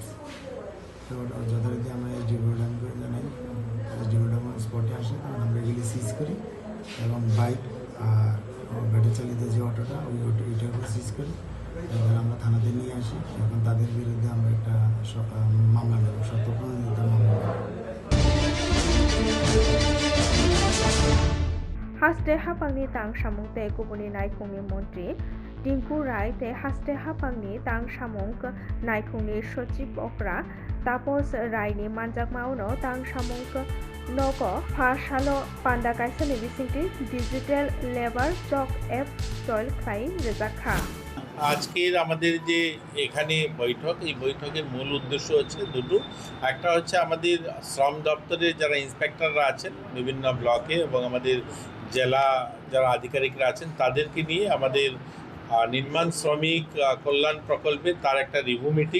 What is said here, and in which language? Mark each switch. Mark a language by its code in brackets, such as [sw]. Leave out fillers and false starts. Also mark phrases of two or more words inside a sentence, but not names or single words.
[bn] তো যথারীতি আমরা এসডিও ম্যাডামকে জানাই, এসডিও ম্যাডাম স্পটে আসে, তখন আমরা এগুলি সিজ করি এবং বাইক আর ব্যাটারি চালিত যে অটোটা ওইটাকে সিজ করি। এবার আমরা থানাতে নিয়ে আসি। এখন তাদের বিরুদ্ধে আমরা একটা মামলা নেব, সত্যপ্রমাণিত মামলা নেব। [trp] हास्टे हापांनि तां सामुं ते गुबुननि नायखंनि मन्त्रि टिंकु राय ते हास्टे हापांनि तां सामुं नायखंनि सचिब अफ्रा तापस रायनि मानजाकमावनो तां सामुं नग फासालो पान्डा काइसानि बिसिंति डिजिटल लेबार चक एप चल खाई रेजाखा। [bn] আজকের আমাদের যে এখানে বৈঠক, এই বৈঠকের মূল উদ্দেশ্য হচ্ছে দুটো। একটা হচ্ছে আমাদের শ্রম দপ্তরের যারা ইন্সপেক্টররা আছেন বিভিন্ন ব্লকে এবং আমাদের জেলা যারা আধিকারিকরা আছেন তাদেরকে নিয়ে আমাদের নির্মাণ শ্রমিক কল্যাণ প্রকল্পে তার একটা [en] review meeting.